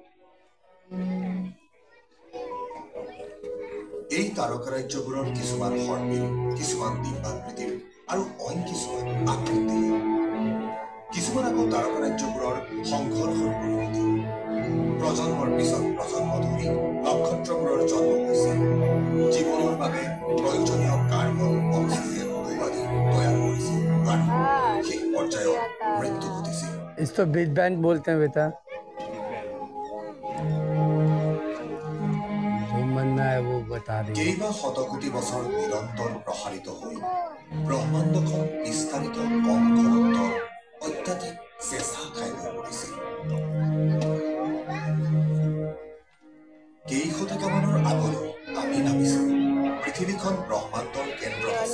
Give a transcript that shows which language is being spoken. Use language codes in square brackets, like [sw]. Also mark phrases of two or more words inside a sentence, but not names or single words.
[as] এই তাৰকা ৰাজ্যবোৰৰ কিছুমান সৰ্পিল কিছুমান ডিম্বাকৃতিৰ আৰু অইন কিছুমান আকৃতিৰ কিছুমান আকৌ তাৰকা ৰাজ্যবোৰৰ সংঘৰ্ষৰ পৰিণতি প্ৰজন্মৰ পিছত প্ৰজন্ম ধৰি নক্ষত্ৰবোৰৰ জন্ম হৈছিল জীৱনৰ বাবে প্ৰয়োজনীয় [en] carbon oxygen [as] আদি তৈয়াৰ কৰিছিল আৰু শেষ পৰ্যায়ত মৃত্যু ঘটিছিল [hi] इसको [en] big bang [hi] बोलते हैं बेटा जो मनना है वो बता दें [as] কেইবা শত কোটি বছৰ নিৰন্তৰ প্ৰসাৰিত হৈ ব্ৰহ্মাণ্ডখন বিস্তাৰিত কম ঘনত্বৰ অত্যাধিক চেঁচা ঠাইলৈ পৰিছিল কেইশতিকামানৰ আগলৈ আমি ভাবিছিলো পৃথিৱীখন ব্ৰহ্মাণ্ডৰ কেন্দ্ৰত আছে